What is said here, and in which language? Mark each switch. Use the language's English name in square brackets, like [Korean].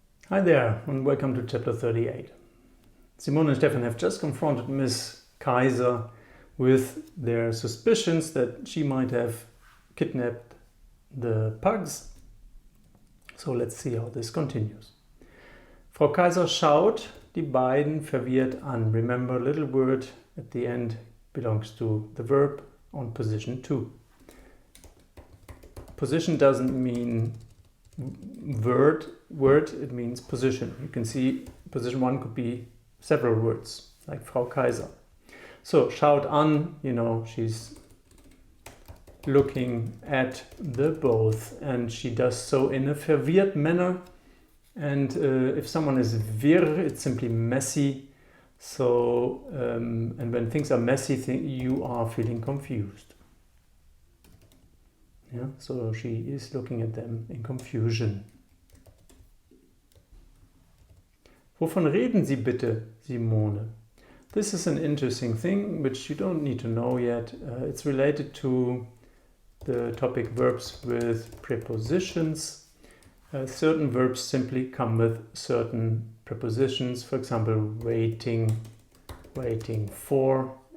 [English] Hi there and welcome to chapter 38. Simone and Stefan have just confronted Miss Kaiser with their suspicions that she might have kidnapped the pugs. So let's see how this continues. [German] Frau Kaiser schaut die beiden verwirrt an. [English] Remember, little word at the end belongs to the verb on position 2. Position doesn't mean word, it means position. You can see position 1 could be several words, like Frau Kaiser. So, schaut an, she's looking at the both, and she does so in a verwirrt manner. And if someone is wirr, it's simply messy. So, and when things are messy, you are feeling confused. Yeah, so she is looking at them in confusion. [German] Wovon reden Sie bitte, Simone? [English] This is an interesting thing which you don't need to know yet. It's related to the topic verbs with prepositions. Certain verbs simply come with certain prepositions. For example, waiting for.